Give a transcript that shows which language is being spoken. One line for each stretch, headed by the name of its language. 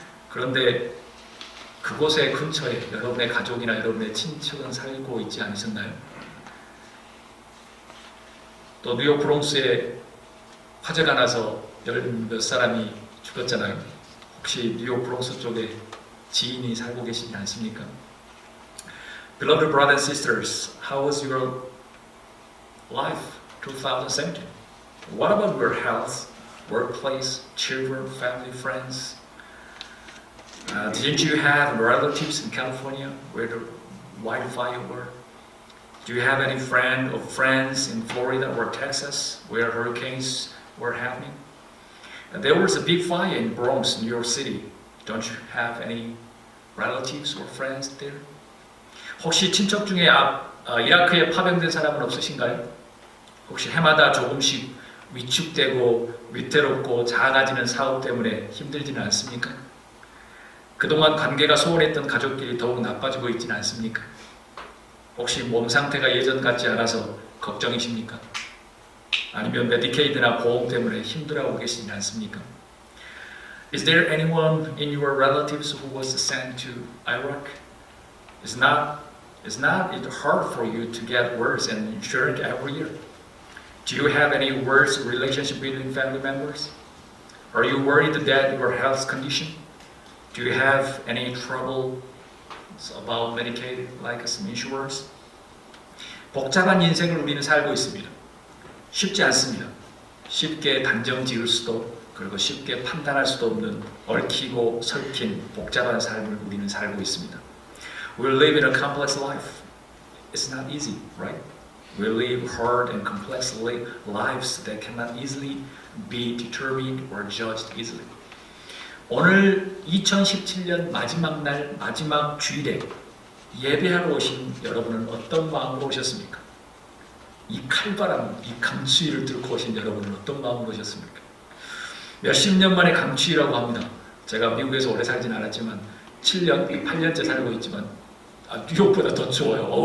Korean: 그런데 그곳의 근처에 여러분의 가족이나 여러분의 친척은 살고 있지 않으셨나요? 또 뉴욕 브롱스에 화재가 나서 몇 사람이 죽었잖아요. 혹시 뉴욕 브롱스 쪽에 지인이 살고 계시지 않습니까?
English: Beloved brothers and sisters, how was your life 2017? What about your health, workplace, children, family, friends? Didn't you have relatives in California where the wildfire were? Do you have any friend or friends in Florida or Texas where hurricanes were happening? And there was a big fire in Bronx, New York City. Don't you have any relatives or friends there?
Korean: 혹시 친척 중에 이라크에 파병된 사람은 없으신가요? 혹시 해마다 조금씩 위축되고 위태롭고 작아지는 사업 때문에 힘들지는 않습니까? 그동안 관계가 소원했던 가족끼리 더욱 나빠지고 있지는 않습니까? 혹시 몸 상태가 예전 같지 않아서 걱정이십니까? 아니면 메디케이드나 보험 때문에 힘들어하고 계시지 않습니까?
English: Is there anyone in your relatives who was sent to Iraq? It's not hard for you to get worse and insured every year. Do you have any worse relationship between family members? Are you worried that your health condition? Do you have any trouble about Medicaid, like some insurance?
Korean: 복잡한 인생을 우리는 살고 있습니다. 쉽지 않습니다. 쉽게 단정 지을 수도 그리고 쉽게 판단할 수도 없는 얽히고 설킨 복잡한 삶을 우리는 살고 있습니다.
English: We live in a complex life. It's not easy, right? We live hard and complex lives that cannot easily be determined or judged easily.
Korean: 오늘 2017년 마지막 날 마지막 주일에 예배하러 오신 여러분은 어떤 마음으로 오셨습니까? 이 칼바람, 이 강추위를 뚫고 오신 여러분은 어떤 마음으로 오셨습니까? 몇십 년 만에 강추위라고 합니다. 제가 미국에서 오래 살진 않았지만 7년, 8년째 살고 있지만 뉴욕보다 더 추워요.